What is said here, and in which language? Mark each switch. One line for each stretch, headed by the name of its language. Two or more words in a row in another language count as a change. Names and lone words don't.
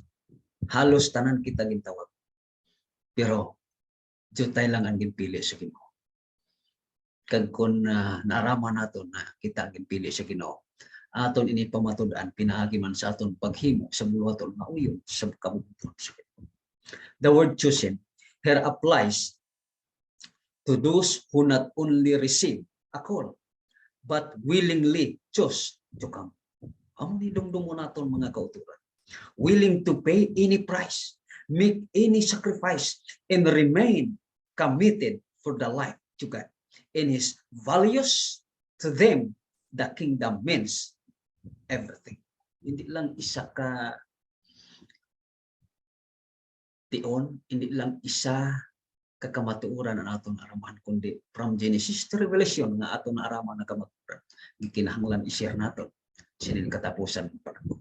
Hiligaynon: Halos tanan kita gintawag. Pero jutay lang ang ginpili sa Ginoo. Kag kun naaraman naton na kita ginpili sa Ginoo, aton ini pamatud-an pinaagi man sa aton paghimo sa buluhaton nga uyon sa kabubuton sa Ginoo.
English: The word chosen here applies to those who not only receive a call but willingly choose to come.
Hiligaynon: Amo ni dungdungo naton mga kauturan.
English: Willing to pay any price, make any sacrifice, and remain committed for the life to God. In His values to them, the kingdom means everything.
Hiligaynon: Hindi lang isa ka tion, hindi lang isa kakamatuoran ang aton araman, kundi
English: from Genesis to Revelation
Hiligaynon: nga aton araman na kamatuoran. Gikinahanglan i-share naton sinin katapusan ng panahon.